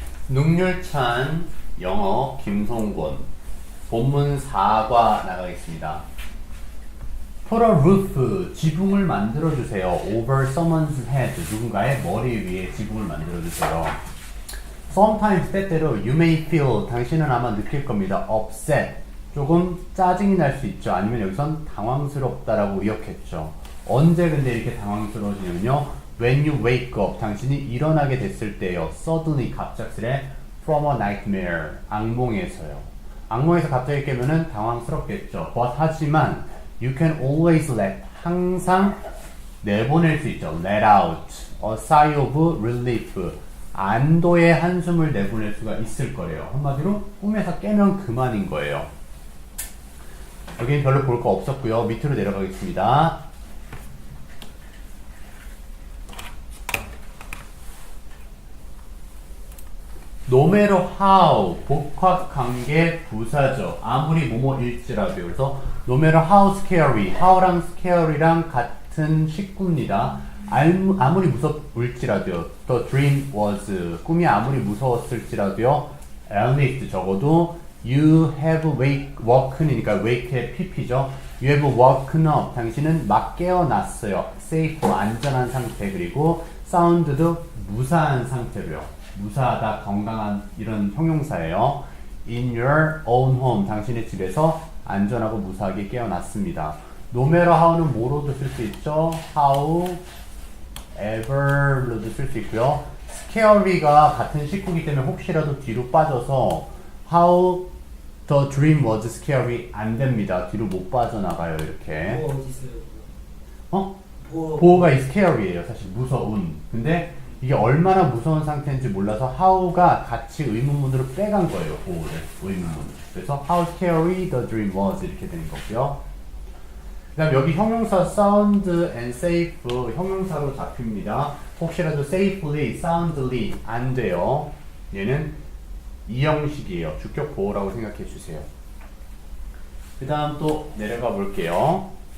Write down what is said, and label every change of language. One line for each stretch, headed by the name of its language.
Korean: 능률찬 영어 김성곤 본문 4과 나가겠습니다.
English: Put a roof,
Korean: 지붕을 만들어주세요.
English: Over someone's head,
Korean: 누군가의 머리 위에 지붕을 만들어주세요.
English: Sometimes,
Korean: 때때로
English: you may feel,
Korean: 당신은 아마 느낄 겁니다.
English: Upset,
Korean: 조금 짜증이 날 수 있죠. 아니면 여기선 당황스럽다라고 의역했죠. 언제 근데 이렇게 당황스러워지냐면요.
English: When you wake up,
Korean: 당신이 일어나게 됐을 때요.
English: Suddenly,
Korean: 갑작스레
English: from a nightmare,
Korean: 악몽에서요. 악몽에서 갑자기 깨면은 당황스럽겠죠.
English: But
Korean: 하지만
English: you can always let,
Korean: 항상 내보낼 수 있죠.
English: Let out, a sigh of relief,
Korean: 안도의 한숨을 내보낼 수가 있을 거예요. 한마디로 꿈에서 깨면 그만인 거예요. 여기는 별로 볼 거 없었고요. 밑으로 내려가겠습니다.
English: No matter how,
Korean: 복합관계 부사죠. 아무리 뭐뭐일지라도요. 그래서
English: no matter how scary,
Korean: how랑 scary랑 같은 식구입니다. 아무리 무섭을지라도요.
English: The dream was,
Korean: 꿈이 아무리 무서웠을지라도요.
English: At least
Korean: 적어도
English: you have woken이니까 wake의 pp죠. You have woken up,
Korean: 당신은 막 깨어났어요. safe, 안전한 상태. 그리고 sound도 무사한 상태로요. 무사하다, 건강한 이런 형용사예요.
English: In your own home,
Korean: 당신의 집에서 안전하고 무사하게 깨어났습니다. No matter how는 뭐로도 쓸 수 있죠. How, ever로도 쓸 수 있고요. scary가 같은 식구이기 때문에 혹시라도 뒤로 빠져서
English: how the dream was scary
Korean: 안 됩니다. 뒤로 못 빠져나가요. 이렇게. 보호 어디 있어요? 보호가 이 scary예요. 사실 무서운. 근데 이게 얼마나 무서운 상태인지 몰라서 how가 같이 의문문으로 빼간 거예요. 보호를 의문문. 그래서
English: how scary the dream was
Korean: 이렇게 되는 거고요. 그다음 여기 형용사 sound and safe 형용사로 잡힙니다. 혹시라도 safely, soundly 안 돼요. 얘는 이 형식이에요. 주격 보호라고 생각해 주세요. 그다음 또 내려가 볼게요.